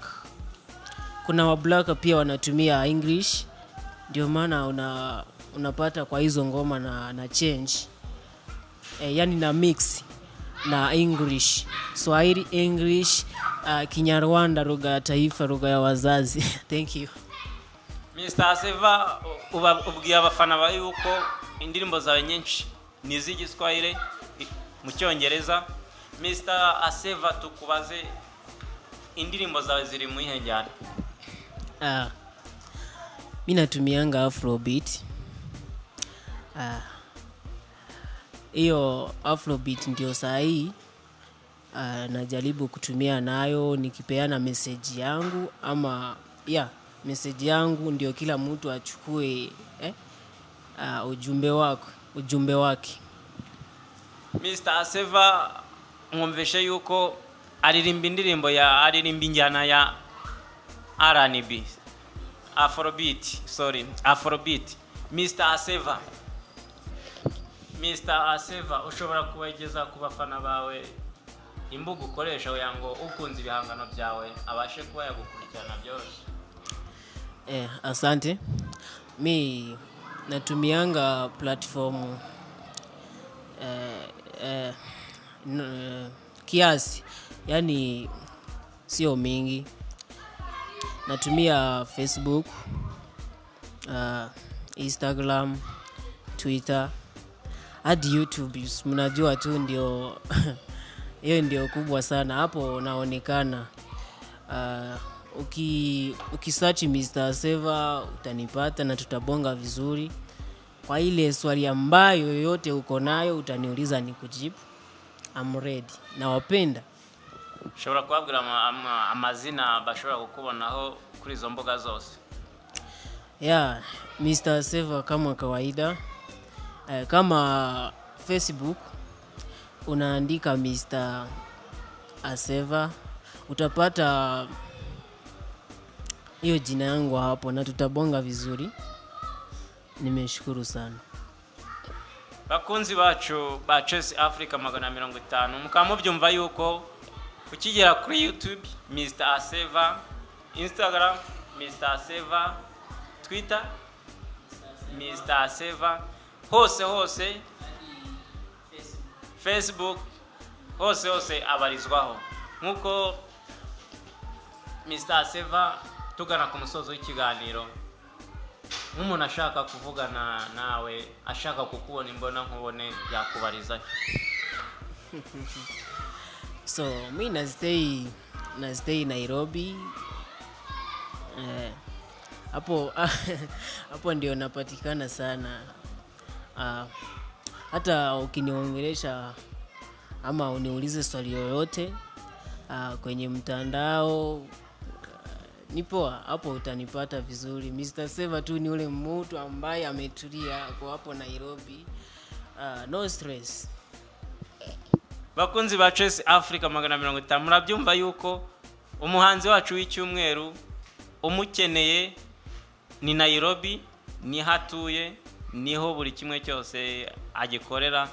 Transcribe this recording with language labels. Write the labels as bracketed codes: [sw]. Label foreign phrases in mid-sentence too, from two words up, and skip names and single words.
[sw] Kuna wa black pia wanatumia English. Ndio maana unapata kwa hizo ngoma na change. Yani na mix na English, Swahili, English, Kinyarwanda, lugha ya taifa, lugha ya wazazi. [en] Thank you. [rw] Mr. Seva, ubwiye abafana ba yuko indirimbo zawe nyinshi ni z'igiswahili, mu Cyongereza, Mr. Aseva, tukubaze indirimbo zawe ziri mu ihe njyana? [sw] Mimi natumianga Afrobeat. Hiyo Afrobeat ndio sahi najaribu kutumia nayo nikipeana message yangu, ama message yangu ndio kila mtu achukue ujumbe wake. [rw] Mr. Aseva, mwumveshe yuko aririmba indirimbo aririmba injyana ya R&B, Afrobeat. Mr. Aseva, ushobora kubageza ku bafana bawe imbuga ukoresha kugira ngo ukunze ibihangano byawe abashe kuba yagukurikirana byose? [sw] Asante. Mi natumianga platform kiasi, yani sio mingi. Natumia Facebook, Instagram, Twitter, hadi YouTube. Mnajua tu ndio hiyo ndio kubwa sana, hapo naonekana. Ukisearch Mr. Aseva utanipata na tutabonga vizuri. Kwa ile swali ambayo yoyote uko nayo utaniuliza nikujibu. [en] I'm ready. [sw] Nawapenda. [rw] Ushobora kubabwira amazina bashobora kukubonaho kuri izo mbuga zose? [sw] Mr. Aseva kama kawaida. Kama Facebook unaandika Mr. Aseva, utapata hiyo jina yangu hapo na tutabonga vizuri. Nimeshukuru sana. [rw] Bakunzi bacu ba Chess Africa 150, mukaba mubyumva yuko ukigera kuri YouTube Mr. Aseva, Instagram Mr. Aseva, Twitter Mr. Aseva, hose Facebook hose abarizwaho. Nkuko Mr. Aseva, tugana ku musozo w'ikiganiro, umuntu ashaka kuvugana nawe, ashaka kukubona imbona nkubone, yakubariza? [sw] So mi na stay Nairobi. Hapo ndio napatikana sana. Hata ukiniongelesha ama uniulize swali yoyote kwenye mtandao, nipo hapo, utanipata vizuri. Mr. Aseva tu ni ule mtu ambaye ametulia kwa hapo Nairobi. [en] No stress. [rw] Bakunzi ba Chess Africa 150, murabyumva yuko umuhanzi wacu w'icyumweru umukeneye ni Nairobi, ni hatuye, niho buri kimwe cyose agikorera.